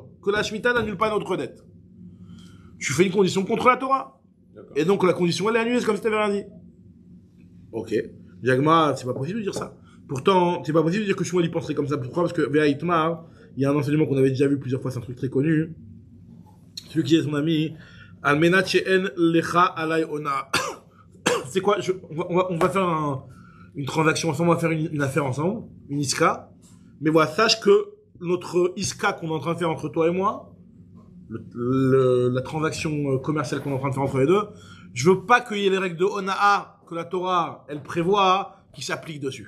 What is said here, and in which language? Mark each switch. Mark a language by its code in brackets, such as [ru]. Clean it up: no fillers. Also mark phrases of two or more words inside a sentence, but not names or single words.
[fr] Que la Shemitah n'annule pas notre dette. Tu fais une condition contre la Torah. Et donc, la condition, elle est annulée, c'est comme si tu n'avais rien dit. Ok. Jagma, c'est pas possible de dire ça. Pourtant, c'est pas possible de dire que Shmuel y penserait comme ça. Pourquoi? Parce que, [he] והא איתמר, [fr] il y a un enseignement qu'on avait déjà vu plusieurs fois, c'est un truc très connu. Celui qui est son ami, [he] על מנת שאין לך עלי אונאה. [fr] C'est quoi? On va faire une transaction ensemble, on va faire une affaire ensemble, une iska. Mais voilà, sache que notre iska qu'on est en train de faire entre toi et moi, la transaction commerciale qu'on est en train de faire entre les deux, je veux pas qu'il y ait les règles de Ona'a que la Torah, elle prévoit, qui s'appliquent dessus.